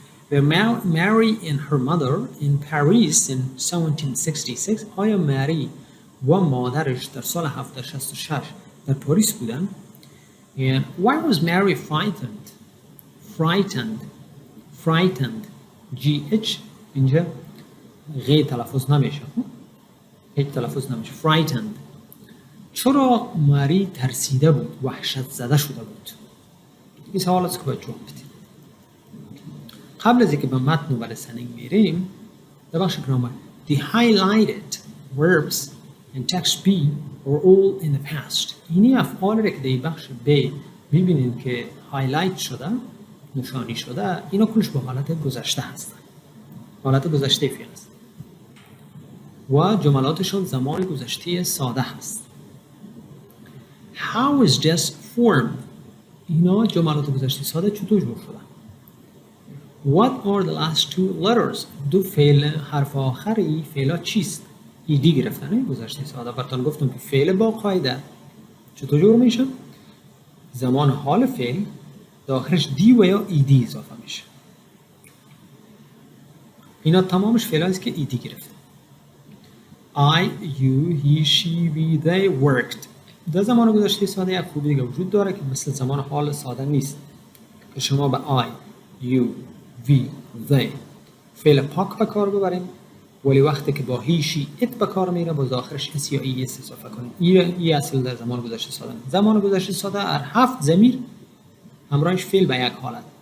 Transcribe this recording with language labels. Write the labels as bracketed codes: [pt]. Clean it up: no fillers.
[en] Were Mary and her mother in Paris in 1766؟ [fa] آیا مری و مادرش در سال 1766 در پاریس بودن؟ [en] And why was Mary frightened؟ [fa] Frightened GH اینجا غیر تلفظ نمیشه، هیچ تلفظ نمیشه. Frightened چرا مری ترسیده بود، وحشت زده شده بود؟ این سوال است که باید جواب بدید. قبل از اینکه به متن و به listening میریم در بخش گرامر [en] The highlighted verbs in text B are all in the past. [fa] اینی افعال را که در این بخش B میبینید که هایلایت شده، نشانی شده، اینا کلش به حالت گذشته هستن، حالت گذشته فعل است و جملاتشون زمان گذشته ساده هست. [en] How is this formed؟ [fa] اینا جملات گذشته ساده چطور جور شدن؟ [en] What are the last two letters؟ [fa] دو فعل حرف آخری فعلا چیست؟ ایدی گرفتن گذشته ساده. براتون گفتم که فعل با قاعده چطور جور میشه؟ زمان حال فعل داخلش دی و یا ایدی اضافه میشه. اینا تمامش فعلایی است که ایدی گرفته. [en] I, you, he, she, we, they worked. [fa] در زمان گذشته ساده یک خوبی دیگه وجود داره که مثل زمان حال ساده نیست که شما به I, you, we, they فعل پاک به کار ببریم، ولی وقتی که با he, she, it به کار میره باز آخرش اس یا ای اس اضافه کنیم. این اصل در زمان گذشته ساده نیست. زمان گذشته ساده هر 7 ضمیر همراهش فعل به یک حالت.